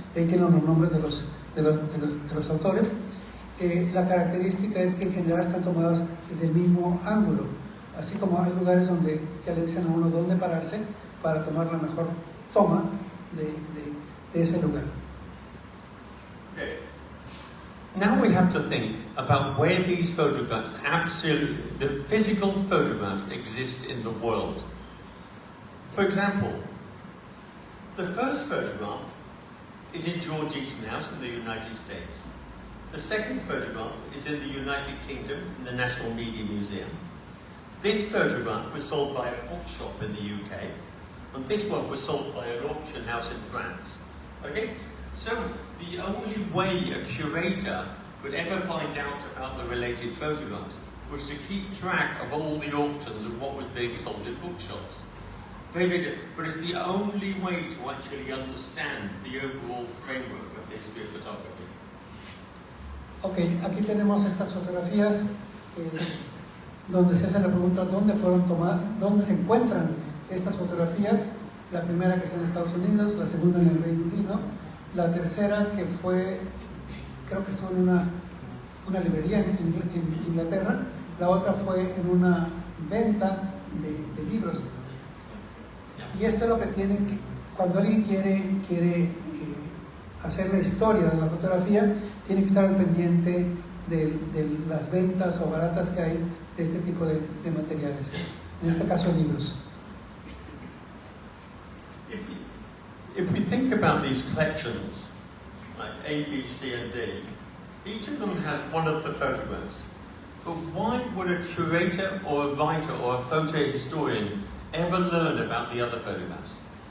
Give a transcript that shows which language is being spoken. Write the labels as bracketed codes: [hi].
[es] Ahí tienen los nombres de los autores. La característica es que en general están tomadas desde el mismo ángulo, así como hay lugares donde ya le dicen a uno dónde pararse para tomar la mejor toma de ese lugar. [en] Okay. Now we have to think about where these photographs, the physical photographs, exist in the world. For example, the first photograph is in George Eastman House in the United States. The second photograph is in the United Kingdom in the National Media Museum. This photograph was sold by a bookshop in the UK, and this one was sold by an auction house in France. Okay? So the only way a curator could ever find out about the related photographs was to keep track of all the auctions and what was being sold in bookshops. Very good, but it's the only way to actually understand the overall framework of the history of photography. [es] Ok, aquí tenemos estas fotografías donde se hace la pregunta dónde fueron tomadas, dónde se encuentran estas fotografías. La primera que está en Estados Unidos, la segunda en el Reino Unido, la tercera que fue, creo que estuvo en una librería en Inglaterra, la otra fue en una venta de libros. Y esto es lo que tienen que, cuando alguien quiere hacer la historia de la fotografía, tiene que estar al pendiente de las ventas o baratas que hay de este tipo de materiales, en este caso libros. [en] If we think about these collections, like A, B, C, and D, each of them has one of the photographs. But why would a curator or a writer or a photo historian ever learn about the other photographs?